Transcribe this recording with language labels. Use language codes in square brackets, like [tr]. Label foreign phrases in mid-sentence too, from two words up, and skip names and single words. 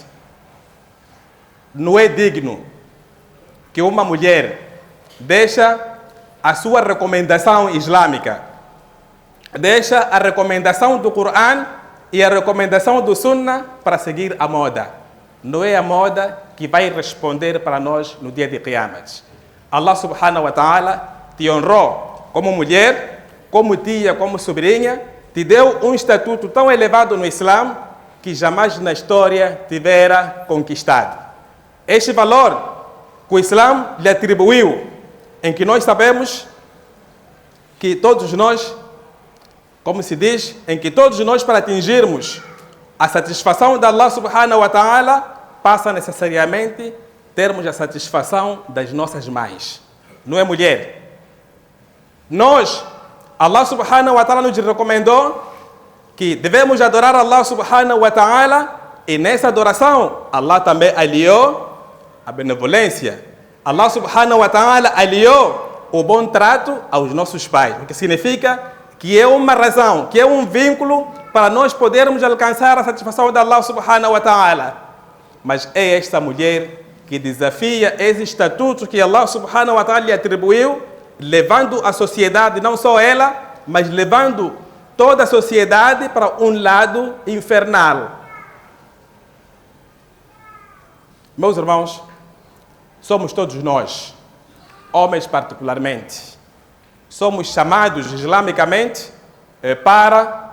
[pt] Não é digno que uma mulher deixa a sua recomendação islâmica, deixa a recomendação do Corão e a recomendação do Sunnah para seguir a moda. Não é a moda que vai responder para nós no dia de Qiyamat. [ar] الله سبحانه وتعالى [pt] te honrou como mulher, como tia, como sobrinha, te deu um estatuto tão elevado no Islã que jamais na história tivera conquistado. Este valor que o Islã lhe atribuiu, em que nós sabemos que todos nós, como se diz, em que todos nós para atingirmos a satisfação de [ar] الله سبحانه وتعالى, [pt] passa necessariamente termos a satisfação das nossas mães. Não é mulher. Nós, [ar] الله سبحانه وتعالى [pt] nos recomendou que devemos adorar [ar] الله سبحانه وتعالى [pt] e nessa adoração Allah também aliou a benevolência. [ar] الله سبحانه وتعالى [pt] aliou o bom trato aos nossos pais, o que significa que é uma razão, que é um vínculo para nós podermos alcançar a satisfação de [ar] الله سبحانه وتعالى. [pt] Mas é esta mulher que desafia esse estatuto que [ar] الله سبحانه وتعالى [pt] lhe atribuiu, levando a sociedade, não só ela, mas levando toda a sociedade para um lado infernal. Meus irmãos, somos todos nós, homens particularmente, somos chamados islamicamente para